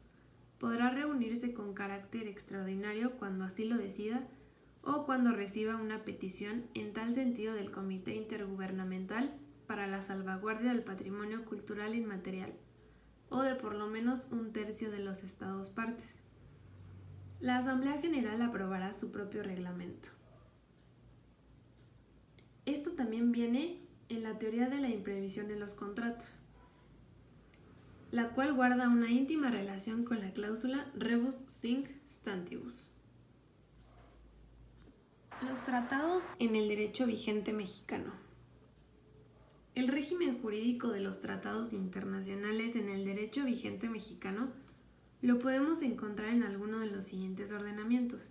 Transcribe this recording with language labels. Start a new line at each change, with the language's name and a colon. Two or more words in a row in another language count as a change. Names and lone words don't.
Spanish: Podrá reunirse con carácter extraordinario cuando así lo decida o cuando reciba una petición en tal sentido del Comité Intergubernamental para la salvaguardia del patrimonio cultural inmaterial, o de por lo menos 1/3 de los estados partes. La Asamblea General aprobará su propio reglamento. Esto también viene en la teoría de la imprevisión de los contratos, la cual guarda una íntima relación con la cláusula
Latin: rebus sic stantibus.
Spanish: Los tratados en el derecho vigente mexicano. El régimen jurídico de los tratados internacionales en el derecho vigente mexicano lo podemos encontrar en alguno de los siguientes ordenamientos.